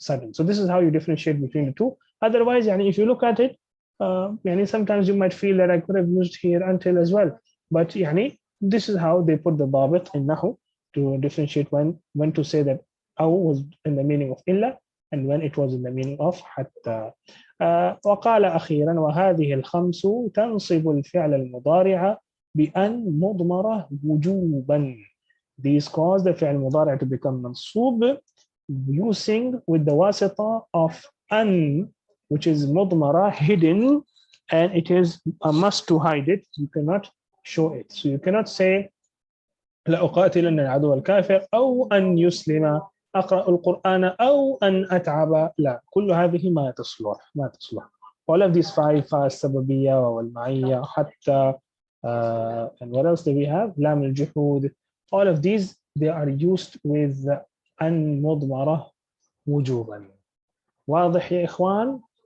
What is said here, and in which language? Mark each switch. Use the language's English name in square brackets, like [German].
[English] So this is how you differentiate between the two. Otherwise, if you look at it, sometimes you might feel that I could have used here until as well. But this is how they put the dabit in Nahw to differentiate when to say that aw was in the meaning of illa and when it was in the meaning of hatta. [Arabic] وقال أخيرا وهذه الخمس تنصب الفعل المضارع بأن مضمرة وجوبا. [English] These cause the فعل المضارع to become منصوب using with the wasita of an, which is مضمرة, hidden, and it is a must to hide it. You cannot show it. So you cannot say [Arabic] لأقاتلن العدو الكافر أو أن يسلم أقرأ القرآن أو أن أتعب. لا، كل هذه ما تصلح. [English] All of these five [Arabic] السببية والمعية حتى [English] and what else do we have? [Arabic] لام الجحود. [English] All of these they are used with [Arabic] أن مضمرة وجوبا. واضح يا إخوان?